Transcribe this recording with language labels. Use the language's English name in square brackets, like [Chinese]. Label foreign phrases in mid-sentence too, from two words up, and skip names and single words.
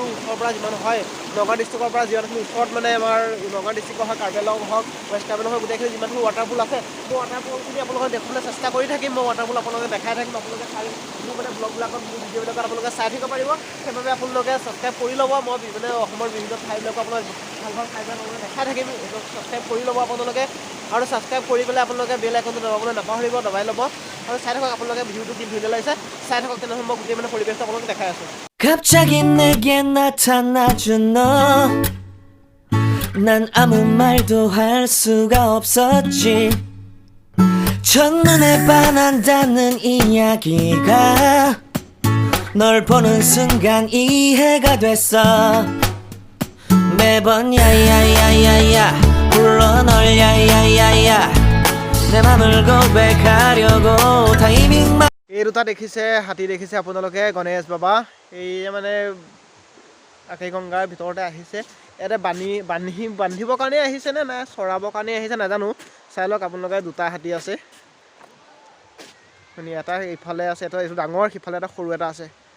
[Assamese] ওচৰৰ পৰা যিমান হয় নগাঁও ডিষ্ট্ৰিক্টৰ পৰা যিমানখিনি ওচৰত মানে আমাৰ নগাঁও ডিষ্ট্ৰিক্টৰ হওক কাৰ্বি আংলং হওক ৱেষ্ট কাৰ্বি আংলং হওক গোটেইখিনি যিমানখিনি ৱাটাৰফল আছে মই ৱাটাৰফলখিনি আপোনালোকক দেখুৱাবলৈ চেষ্টা কৰি থাকিম মই ৱাটাৰফল আপোনালোকে দেখাই থাকিম আপোনালোকে চাই মোৰ মানে ব্লগবিলাকত মোৰ ভিডিঅ'বিলাকত আপোনালোকে চাই থাকিব পাৰিব সেইবাবে আপোনালোকে ছাবস্ক্ৰাইব কৰি ল'ব মই মানে অসমৰ বিভিন্ন ঠাইবিলাকো আপোনাক ভাল ভাল ঠাইবিলাক আপোনালোকে দেখাই থাকিম এইটো ছাবস্ক্ৰাইব কৰি ল'ব আপোনালোকে আৰু ছাবস্ক্ৰাইব কৰি পেলাই আপোনালোকে [English] bell iconটো [Assamese] দবাবলৈ নাপাহৰিব দবাই ল'ব আৰু চাই থাকক আপোনালোকে ভিডিঅ'টো কি ধুনীয়া লাগিছে চাই থাকক তেনেহ'লে মই গোটেই মানে পৰিৱেশটো আপোনালোকে দেখাই আছোঁ [Korean] 갑자기 내게 나타나준 너 난 아무 말도 할 수가 없었지 첫눈에 반한다는 이야기가 널 보는 순간 이해가 됐어 매번 야야야야야 불러 널 야야야야 내 맘을 고백하려고 타이밍만 [Assamese] এই দুটা দেখিছে হাতী দেখিছে আপোনালোকে গণেশ বাবা এই মানে আকাশীগংগাৰ ভিতৰতে আহিছে ইয়াতে বান্ধিবৰ কাৰণে আহিছে নে নাই চৰাবৰ কাৰণে আহিছে নাজানো চাই লওক আপোনালোকে দুটা হাতী আছে মানে এটা ইফালে আছে এটা এইটো ডাঙৰ সিফালে এটা সৰু এটা আছে